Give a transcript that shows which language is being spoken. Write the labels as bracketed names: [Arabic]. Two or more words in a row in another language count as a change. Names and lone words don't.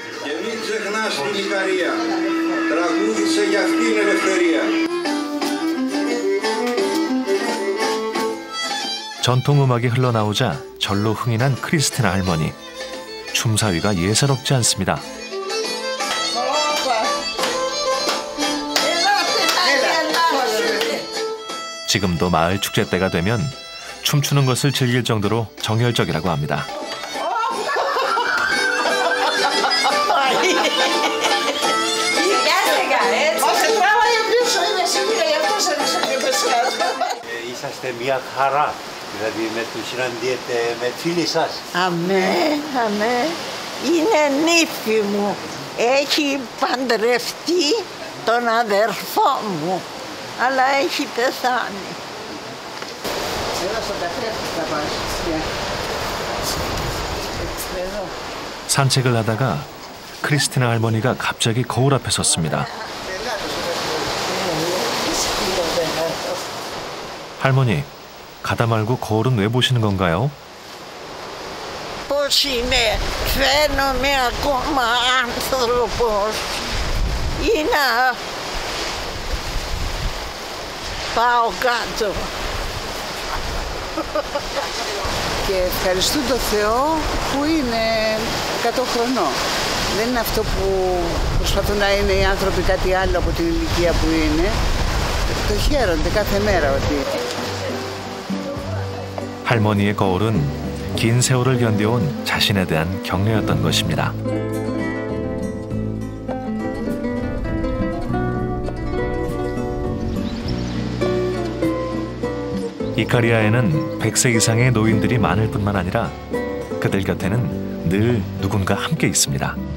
[Korean] 전통음악이 흘러나오자 절로 흥이 난 크리스티나 할머니. 춤사위가 예사롭지 않습니다. 지금도 마을 축제 때가 되면 춤추는 것을 즐길 정도로 정열적이라고 합니다. [Greek] είσαστε μια χαρά, δηλαδή με τους συναντιέτε με φίλοι σας. Αμέ, αμέ. Είναι νύφη μου. Έχει παντρευτεί τον αδερφό μου, αλλά έχει πεθάνει. Εδώ στο καθρέφτη θα πας. [Korean] 산책을 하다가 크리스티나 할머니가 갑자기 거울 앞에 섰습니다. 할머니, 가다 말고 거울은 왜 보시는 건가요? [Greek] Πώς είναι, φαίνομαι ακόμα άνθρωπος ή να πάω κάτω. Και ευχαριστούν τον Θεό που είναι 100 χρονών. Δεν είναι αυτό που προσπαθούν να είναι οι άνθρωποι κάτι άλλο από την ηλικία που είναι. Το χαίρονται κάθε μέρα ότι... [Korean] 할머니의 거울은 긴 세월을 견뎌온 자신에 대한 격려였던 것입니다. 이카리아에는 100세 이상의 노인들이 많을 뿐만 아니라 그들 곁에는 늘 누군가 함께 있습니다.